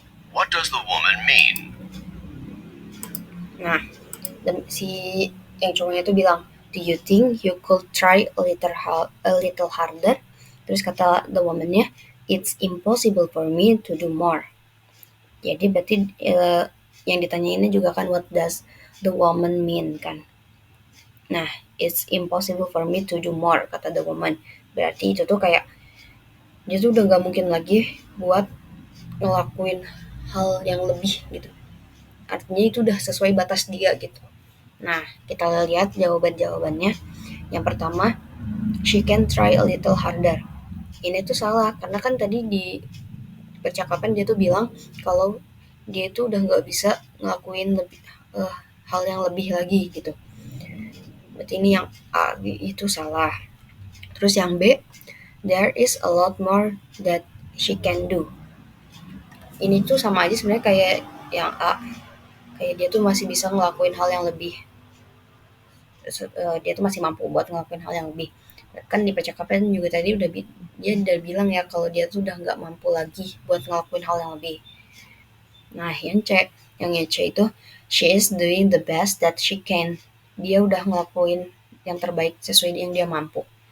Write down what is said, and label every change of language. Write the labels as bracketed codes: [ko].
[en] What does the woman mean? [id] Nah, dan si yang cowoknya itu bilang, [en] do you think you could try a little harder? [id] Terus kata [en] the woman-nya, it's impossible for me to do more. [id] Jadi berarti yang ditanyainnya juga kan [en] what does the woman mean [id] kan. [en] Nah, it's impossible for me to do more, kata the woman. [id] Berarti itu tuh kayak dia tuh udah gak mungkin lagi buat ngelakuin hal yang lebih gitu. Artinya itu udah sesuai batas dia gitu. Nah, kita lihat jawaban-jawabannya. Yang pertama, [en] she can try a little harder. [id] Ini tuh salah, karena kan tadi di percakapan dia tuh bilang kalau dia tuh udah nggak bisa ngelakuin hal yang lebih lagi gitu. Berarti ini yang A itu salah. Terus yang B, [en] there is a lot more that she can do. [id] Ini tuh sama aja sebenarnya kayak yang A. Kayak dia tuh masih bisa ngelakuin hal yang lebih. Dia tuh masih mampu buat ngelakuin hal yang lebih. Kan di percakapan juga tadi dia udah bilang ya kalau dia tuh udah nggak mampu lagi buat ngelakuin hal yang lebih. Nah, yang C itu, [en] she is doing the best that she can. [id] Dia udah ngelakuin yang terbaik sesuai yang dia mampu.